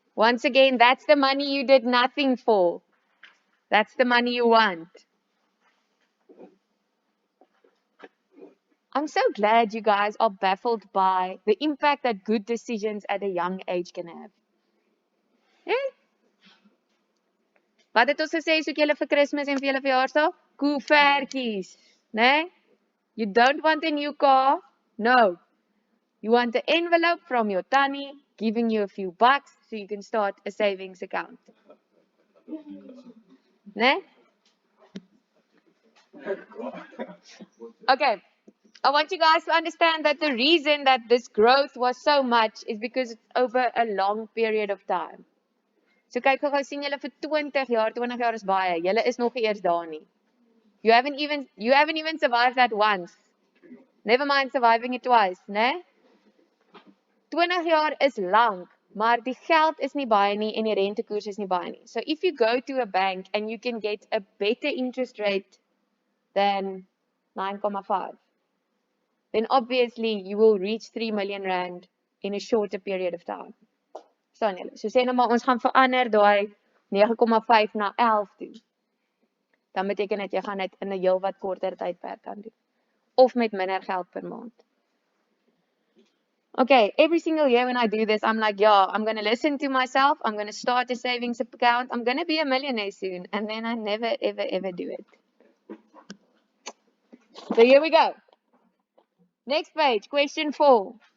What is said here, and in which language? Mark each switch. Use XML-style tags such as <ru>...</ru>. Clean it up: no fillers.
<en>Once again, that's the money you did nothing for. That's the money you want. I'm so glad you guys are baffled by the impact that good decisions at a young age can have. Eh?</en> <af>Wat het ons gesê soek julle vir Kersfees en vir julle verjaarsdag? Koevertjies, né?</af> <en>You don't want a new car? No. You want an envelope from your tannie giving you a few bucks so you can start a savings account. Né? Okay. I want you guys to understand that the reason that this growth was so much is because it's over a long period of time.</en> <af>So kyk gou sien julle vir 20 jaar is baie. Julle is nog nie eers daar nie.</af> <en>You haven't even survived that once. Never mind surviving it twice, né?</en> <af>20 jaar is lank, maar die geld is nie baie nie en die rentekoers is nie baie nie.</af> <en>So if you go to a bank and you can get a better interest rate than 9.5, then obviously you will reach 3 million rand in a shorter period of time.</en> <af>Staan julle. So sê nou maar ons gaan verander daai 9.5 na 11 toe. Dan beteken dit jy gaan dit in 'n heel wat korter tydperk kan doen. Of met minder geld per maand.</af> <en>Okay, every single year when I do this, I'm like, yeah, I'm going to listen to myself. I'm going to start a savings account. I'm going to be a millionaire soon. And then I never, ever, ever do it. So here we go. Next page, question 4.</en>